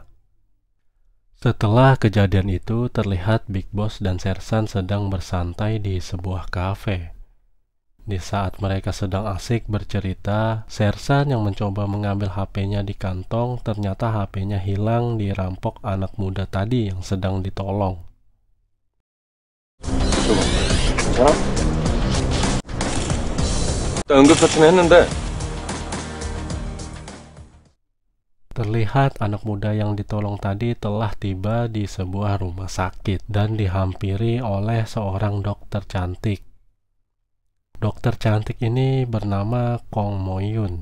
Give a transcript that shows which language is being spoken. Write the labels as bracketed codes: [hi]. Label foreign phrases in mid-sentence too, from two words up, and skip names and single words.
[id] Setelah kejadian itu, terlihat Big Boss dan Sersan sedang bersantai di sebuah kafe. Di saat mereka sedang asik bercerita, Sersan yang mencoba mengambil HP-nya di kantong, ternyata HP-nya hilang dirampok anak muda tadi yang sedang ditolong. [ko] 괜찮아? 나 응급처치는 했는데. [id] Terlihat anak muda yang ditolong tadi telah tiba di sebuah rumah sakit dan dihampiri oleh seorang dokter cantik. Dokter cantik ini bernama Kong Mo-yun.